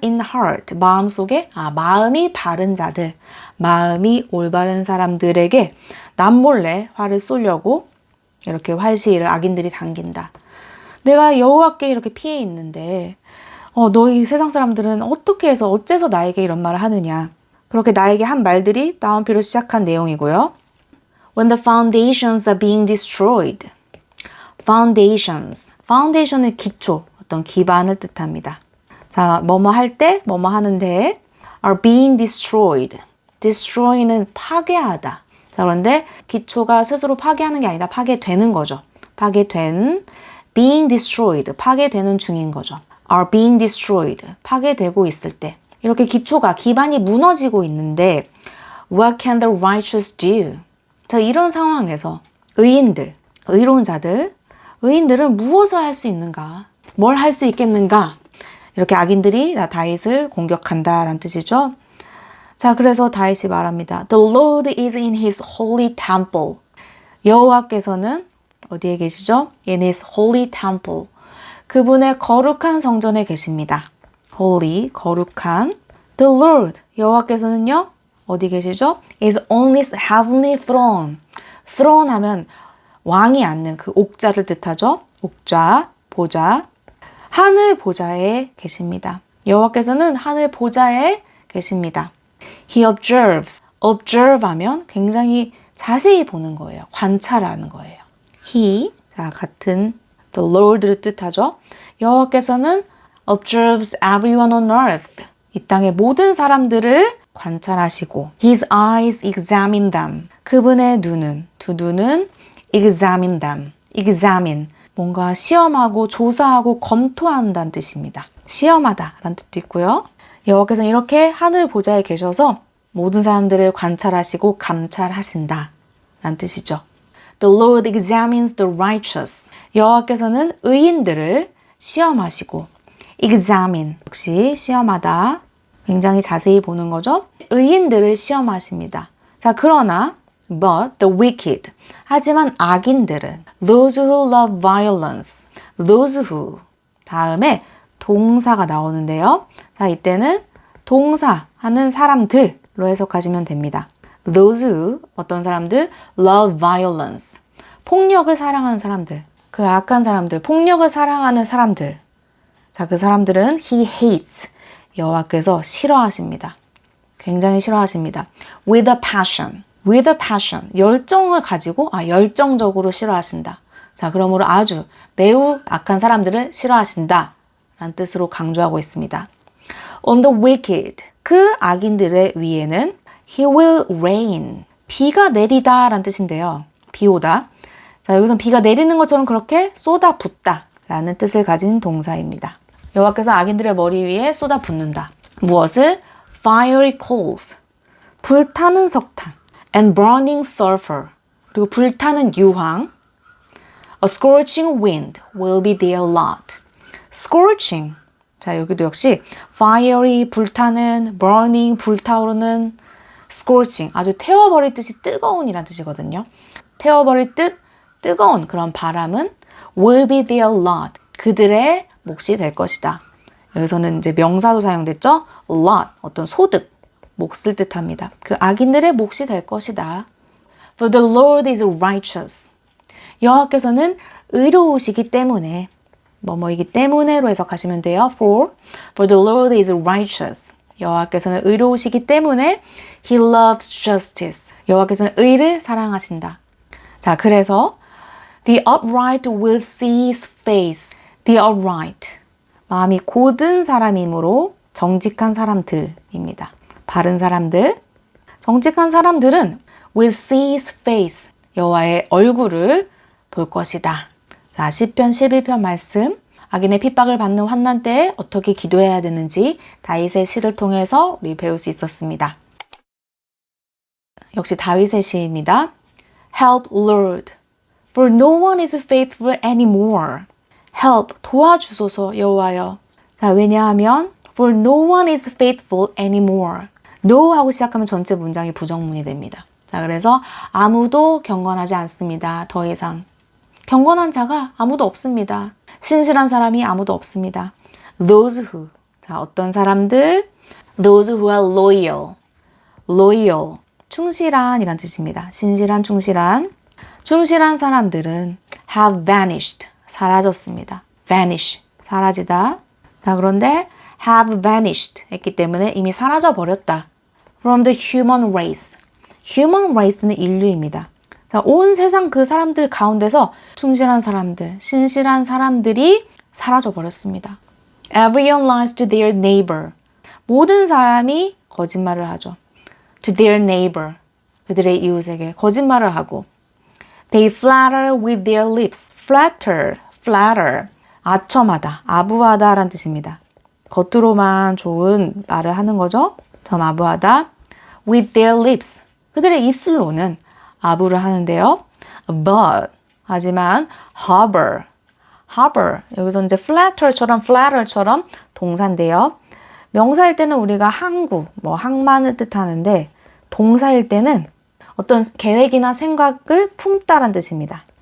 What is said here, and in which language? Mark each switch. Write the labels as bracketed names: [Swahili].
[English] in heart, [Korean] 마음속에, 마음이 바른 자들, 마음이 올바른 사람들에게 남몰래 활을 쏘려고 이렇게 활시위를 악인들이 당긴다. 내가 여호와께 이렇게 피해 있는데 너희 세상 사람들은 어떻게 해서 어째서 나에게 이런 말을 하느냐. 그렇게 나에게 한 말들이 다운표로 시작한 내용이고요. [English] When the foundations are being destroyed. Foundations. [Korean] Foundation은 기초, 어떤 기반을 뜻합니다. 자, 뭐뭐 할 때, 뭐뭐 하는데 [English] are being destroyed. [Korean] destroy는 파괴하다. 자, 그런데 기초가 스스로 파괴하는 게 아니라 파괴되는 거죠. [English] 파괴된, being destroyed. [Korean] 파괴되는 중인 거죠. [English] are being destroyed. [Korean] 파괴되고 있을 때. 이렇게 기초가, 기반이 무너지고 있는데 [English] what can the righteous do? [Korean] 자, 이런 상황에서 의인들, 의로운 자들, 의인들은 무엇을 할 수 있는가? 뭘 할 수 있겠는가? 이렇게 악인들이 다윗을 공격한다라는 뜻이죠. 자, 그래서 다윗이 말합니다. [English] The Lord is in his holy temple. [Korean] 여호와께서는 어디에 계시죠? [English] In his holy temple. [Korean] 그분의 거룩한 성전에 계십니다. Holy, 거룩한. The Lord, 여호와께서는요, 어디 계시죠? [English] is on his heavenly throne. [Korean] throne 하면 왕이 앉는 그 옥자를 뜻하죠. 옥좌, 보좌. 하늘 보좌에 계십니다. 여호와께서는 하늘 보좌에 계십니다. [English] He observes. [Korean] observe 하면 굉장히 자세히 보는 거예요. 관찰하는 거예요. He, 자, 같은 the Lord를 뜻하죠. [English] 여호와께서는 observes everyone on earth. [Korean] 이 땅의 모든 사람들을 관찰하시고 [English] His eyes examine them. [Korean] 그분의 눈은, 두 눈은 [English] examine them. [Korean] examine, 뭔가 시험하고 조사하고 검토한다는 뜻입니다. 시험하다 라는 뜻도 있고요. 여호와께서는 이렇게 하늘 보좌에 계셔서 모든 사람들을 관찰하시고 감찰하신다 라는 뜻이죠. [English] The Lord examines the righteous. [Korean] 여호와께서는 의인들을 시험하시고 examine, 역시 시험하다. 굉장히 자세히 보는 거죠. 의인들을 시험하십니다. 자, 그러나 [English] but the wicked. [Korean] 하지만 악인들은 [English] those who love violence. those who. [Korean] 다음에 동사가 나오는데요. 자, 이때는 동사 하는 사람들로 해석하시면 됩니다. [English] those who, [Korean] 어떤 사람들, [English] love violence. [Korean] 폭력을 사랑하는 사람들. 그 악한 사람들, 폭력을 사랑하는 사람들. 자, 그 사람들은 [English] he hates. [Korean] 여호와께서 싫어하십니다. 굉장히 싫어하십니다. [English] with a passion. with a passion. [Korean] 열정을 가지고, 열정적으로 싫어하신다. 자, 그러므로 아주 매우 악한 사람들을 싫어하신다 라는 뜻으로 강조하고 있습니다. [English] On the wicked, [Korean] 그 악인들의 위에는 [English] He will rain, [Korean] 비가 내리다 라는 뜻인데요. 비 오다. 자, 여기서 비가 내리는 것처럼 그렇게 쏟아붓다 라는 뜻을 가진 동사입니다. 여호와께서 악인들의 머리 위에 쏟아붓는다. 무엇을? [English] Fiery coals, [Korean] 불타는 석탄. [English] And burning sulfur, [Korean] 그리고 불타는 유황. [English] A scorching wind will be their lot. [Korean] Scorching, 자 여기도 역시 fiery, 불타는, burning, 불타오르는, scorching, 아주 태워버릴 듯이 뜨거운이란 뜻이거든요. 태워버릴 듯 뜨거운 그런 바람은 [English] will be their lot, [Korean] 그들의 몫이 될 것이다. 여기서는 이제 명사로 사용됐죠. lot, 어떤 소득, 몫을 뜻합니다. 그 악인들의 몫이 될 것이다. [English] For the Lord is righteous. [Korean] 여호와께서는 의로우시기 때문에, 뭐뭐이기 때문에로 해석하시면 돼요. [English] For the Lord is righteous. [Korean] 여호와께서는 의로우시기 때문에 [English] He loves justice. [Korean] 여호와께서는 의를 사랑하신다. 자, 그래서 [English] The upright will see His face. The upright. [Korean] 마음이 곧은 사람이므로 정직한 사람들입니다. 바른 사람들. 정직한 사람들은 [English] will see His face. [Korean] 여호와의 얼굴을 볼 것이다. 자, 시편 11편 말씀. 악인의 핍박을 받는 환난 때에 어떻게 기도해야 되는지 다윗의 시를 통해서 우리 배울 수 있었습니다. 역시 다윗의 시입니다. [English] Help, Lord, for no one is faithful anymore. [Korean] Help, 도와주소서 여호와여. 자, 왜냐하면 [English] for no one is faithful anymore. [Korean] No 하고 시작하면 전체 문장이 부정문이 됩니다. 자, 그래서 아무도 경건하지 않습니다. 더 이상. 경건한 자가 아무도 없습니다. 신실한 사람이 아무도 없습니다. [English] Those who. [Korean] 자, 어떤 사람들? [English] Those who are loyal. Loyal. [Korean] 충실한 이란 뜻입니다. 신실한, 충실한. 충실한 사람들은 [English] have vanished. [Korean] 사라졌습니다. vanish. 사라지다. 자, 그런데 [English] have vanished [Korean] 했기 때문에 이미 사라져 버렸다. [English] From the human race. human race는 [Korean] 인류입니다. 자, 온 세상 그 사람들 가운데서 충실한 사람들, 신실한 사람들이 사라져 버렸습니다. [English] Everyone lies to their neighbor. [Korean] 모든 사람이 거짓말을 하죠. [English] To their neighbor. [Korean] 그들의 이웃에게 거짓말을 하고. [English] They flatter with their lips. Flatter. Flatter. [Korean] 아첨하다, 아부하다 라는 뜻입니다. 겉으로만 좋은 말을 하는 거죠. 참 아부하다. [English] With their lips. [Korean] 그들의 입술로는 아부를 하는데요. [English] But, [Korean] 하지만 [English] harbor. harbor. [Korean] 여기서 이제 flatter처럼 동사인데요. 명사일 때는 우리가 항구, 항만을 뜻하는데 동사일 때는 어떤 계획이나 생각을 품다라는 뜻입니다.